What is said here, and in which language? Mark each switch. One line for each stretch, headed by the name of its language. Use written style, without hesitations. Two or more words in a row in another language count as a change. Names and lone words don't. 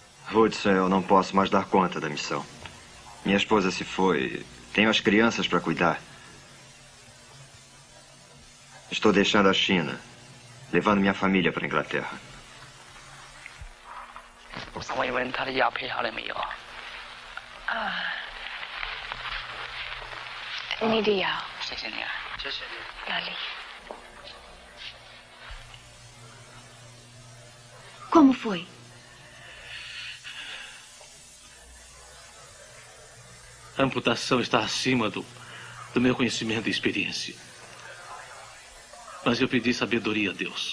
Portuguese: Hudson, eu não posso mais dar conta da missão. Minha esposa se foi. Tenho as crianças para cuidar. Estou deixando a China, levando minha família para a Inglaterra.
Chinese: 我稍微问他的药配好了没有？你的药。谢谢你啊，谢谢你。哪里？
Portuguese: Como foi? A amputação está acima do meu conhecimento e experiência. Mas eu pedi sabedoria a Deus.